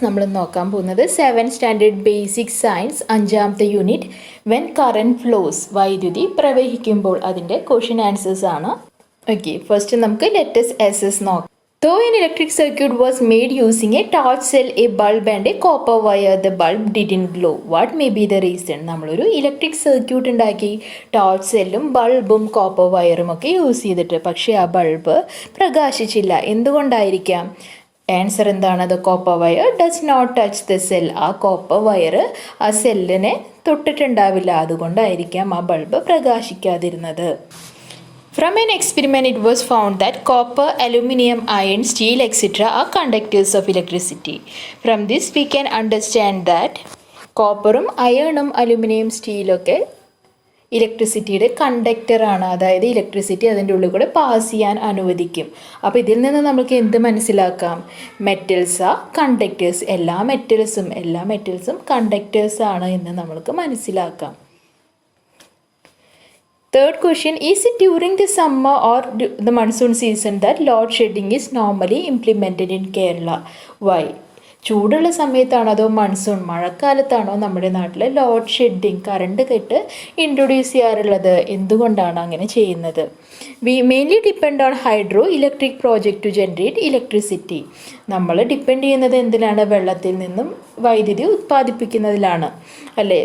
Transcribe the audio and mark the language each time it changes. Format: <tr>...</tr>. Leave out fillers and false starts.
<ml>നമ്മൾ നോക്കാൻ പോകുന്നത് 7th standard basic science 5ാമത്തെ unit</ml> <en>when current flows,</en> <ml>വൈദ്യുതി പ്രവഹിക്കുമ്പോൾ അതിൻ്റെ ക്വസ്റ്റ്യൻ ആൻസേഴ്സ് ആണ്. ഓക്കെ, ഫസ്റ്റ് നമുക്ക് ലെറ്റസ് എസ് നോക്കാം.</ml> <en>Though an electric circuit was made using a torch cell, a bulb and a copper wire, the bulb didn't glow. What may be the reason?</en> <ml>നമ്മളൊരു electric circuit ഉണ്ടാക്കി torch സെല്ലും ബൾബും copper വയറും ഒക്കെ use ചെയ്തിട്ട്, പക്ഷേ ആ bulb പ്രകാശിച്ചില്ല. എന്തുകൊണ്ടായിരിക്കാം? Answer എന്താണ്?</ml> <en>The copper wire does not touch the cell.</en> <ml>ആ കോപ്പർ വയർ ആ സെല്ലിനെ തൊട്ടിട്ടുണ്ടാവില്ല, അതുകൊണ്ടായിരിക്കാം ആ bulb പ്രകാശിക്കാതിരുന്നത്.</ml> <en>From an experiment, it was found that copper, aluminum, iron, steel, etc. are conductors of electricity. From this, we can understand that</en> <ml>കോപ്പറും അയണും aluminium സ്റ്റീലൊക്കെ ഇലക്ട്രിസിറ്റിയുടെ കണ്ടക്ടറാണ്. അതായത് electricity അതിൻ്റെ ഉള്ളിൽ കൂടെ pass ചെയ്യാൻ അനുവദിക്കും. അപ്പോൾ ഇതിൽ നിന്ന് നമുക്ക് എന്ത് മനസ്സിലാക്കാം?</ml> <en>Metals are conductors.</en> <ml>എല്ലാ മെറ്റൽസും കണ്ടക്ടേഴ്സാണ് എന്ന് നമുക്ക് മനസ്സിലാക്കാം.</ml> <en>Third question, is it during the summer or the monsoon season that load shedding is normally implemented in Kerala? Why?</en> <ml>ചൂടുള്ള സമയത്താണോ അതോ മൺസൂൺ മഴക്കാലത്താണോ നമ്മുടെ നാട്ടിൽ load shedding, current cut introduce ചെയ്യാറുള്ളത്? എന്തുകൊണ്ടാണ് അങ്ങനെ ചെയ്യുന്നത്?</ml> <en>We mainly depend on hydroelectric project to generate electricity.</en> <ml>നമ്മൾ depend ചെയ്യുന്നത് എന്തിനാണ്? വെള്ളത്തിൽ നിന്നും വൈദ്യുതി ഉത്പാദിപ്പിക്കുന്നതിലാണ്, അല്ലേ?</ml>